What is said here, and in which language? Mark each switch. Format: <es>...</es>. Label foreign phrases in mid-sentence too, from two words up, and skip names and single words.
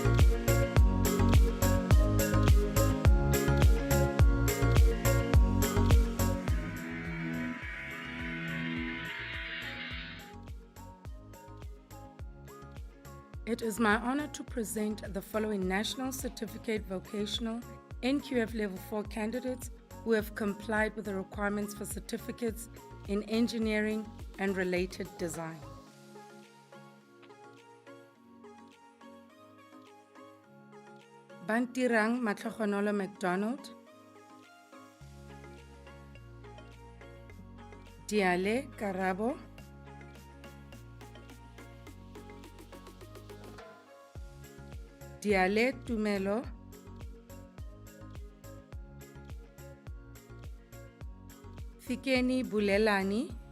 <en>It is my honor to present the following National Certificate Vocational NQF Level 4 candidates who have complied with the requirements for certificates in engineering and related design. Bantirang Matlogonolo McDonald, Diale Karabo, Diale Tumelo, Fikeni Bulelani,</en>